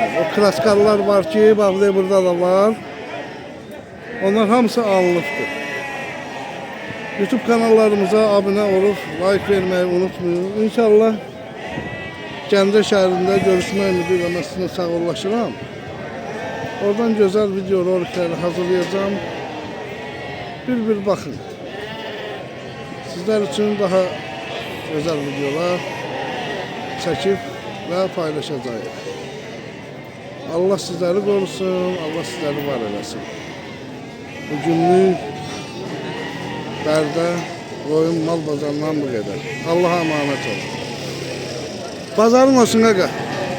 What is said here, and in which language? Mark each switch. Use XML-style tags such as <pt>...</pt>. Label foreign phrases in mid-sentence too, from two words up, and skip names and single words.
<az>O klaskarlar var ki, bax burada da var. Onlar hamısı alınıbdır.</az> <tr>YouTube kanallarımıza abone olup like vermeyi unutmayın.</tr> <az>İnşallah Gəncə şəhərində görüşmək ümidi ilə mən sizinlə sağollaşıram. Oradan güzel video rolikləri hazırlayacağım.</az> <tr>Bir bakın. Sizler için daha özel videolar çekip ve paylaşacağım. Allah sizleri korusun, Allah sizleri</tr> <az>var eləsin. Bugünlük Bərdə qoyun mal bazarından bu qədər.</az> <tr>Allah'a emanet olun.</tr> <az>Pazarın olsun qaqa.</az>